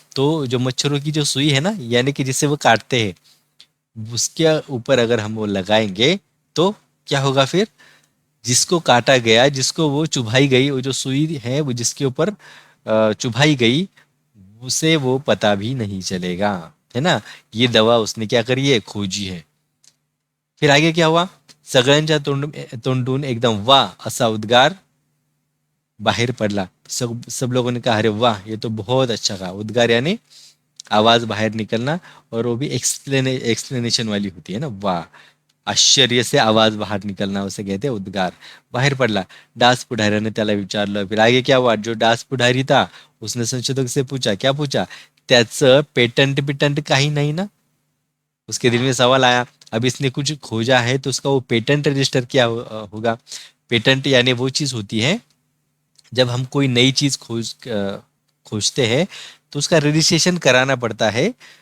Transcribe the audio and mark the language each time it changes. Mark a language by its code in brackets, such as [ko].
[hi] तो जो मच्छरों की जो सुई है ना, यानी कि जिससे वो काटते हैं, उसके ऊपर अगर हम वो लगाएंगे तो क्या होगा फिर, जिसको काटा गया, जिसको वो चुभाई गई, वो जो सुई है वो जिसके ऊपर चुभाई गई, उसे वो पता भी नहीं चलेगा, है ना। ये दवा उसने क्या करी है, खोजी है। फिर आगे क्या हुआ, [mr] सगळ्यांच्या तोंडून एकदम वाह असा उद्गार बाहर पडला। [hi] सब लोगों ने कहा अरे वाह, ये तो बहुत अच्छा कहा। उद्गार यानी आवाज बाहर निकलना, और वो भी एक्सप्लेनेशन वाली होती है ना, वाह, आश्चर्य से आवाज बाहर निकलना, उसे कहते हैं उद्गार। [mr] बाहेर पडला, डास पुढाऱ्याने त्याला विचारलं। [hi] फिर आगे क्या हुआ, जो डास पुढारी था उसने संशोधक से पूछा, क्या पूछा, [mr] त्याचं पेटेंट बिटेंट काही नाही ना। [hi] उसके दिल में सवाल आया, अब इसने कुछ खोजा है तो उसका वो पेटेंट रजिस्टर किया होगा। पेटेंट यानी वो चीज़ होती है, जब हम कोई नई चीज़ खोजते हैं तो उसका रजिस्ट्रेशन कराना पड़ता है।